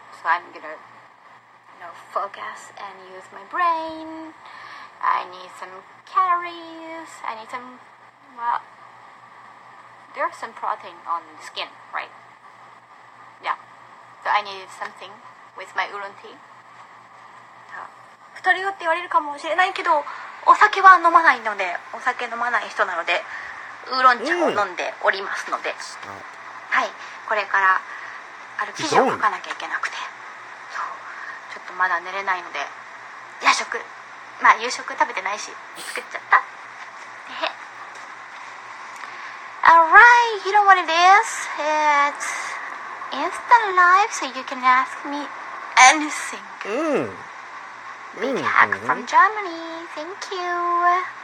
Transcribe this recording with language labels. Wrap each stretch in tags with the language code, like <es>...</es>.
<en>So I'm gonna, focus and use my brain. I need some calories. I need some, there's some protein on the skin, right? Yeah. So I needed something with my udon tea.</en> <ja>太るよって言われるかもしれないけど、お酒は飲まないので、お酒飲まない人なので、ウーロン茶を飲んでおりますので、はい、これから記事を書かなきゃいけなくて、そう、ちょっとまだ寝れないので、夕食食べてないし、作っちゃった。</ja> <en>Alright, you know what it is? It's Insta Live, so you can ask me anything. Big hack from Germany, thank you.</en>